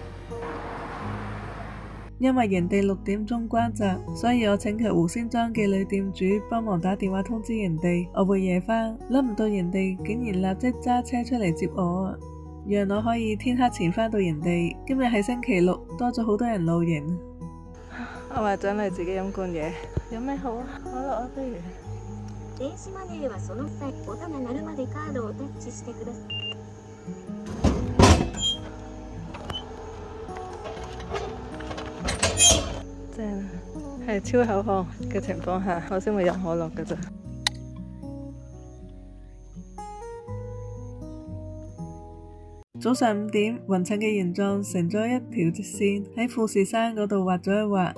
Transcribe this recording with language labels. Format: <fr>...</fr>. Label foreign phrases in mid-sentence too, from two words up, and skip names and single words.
<yue>因為營地6點鐘關閘，所以我請求湖仙莊嘅女店主幫忙打電話通知營地我會夜返。諗唔到營地竟然立即揸車出嚟接我啊，讓我可以天黑前返到營地。今日係星期六，多咗好多人露營。我話獎勵自己飲罐嘢，有咩好啊？可樂啊，不如。</yue> <ja>電子マネーはその際、音が鳴るまでカードをタッチしてください。</ja> <yue>正，係超口渴嘅情況下，我先會飲可樂㗎咋。早上5點，雲層嘅形狀成咗一條直線，喺富士山嗰度畫咗一畫。</yue>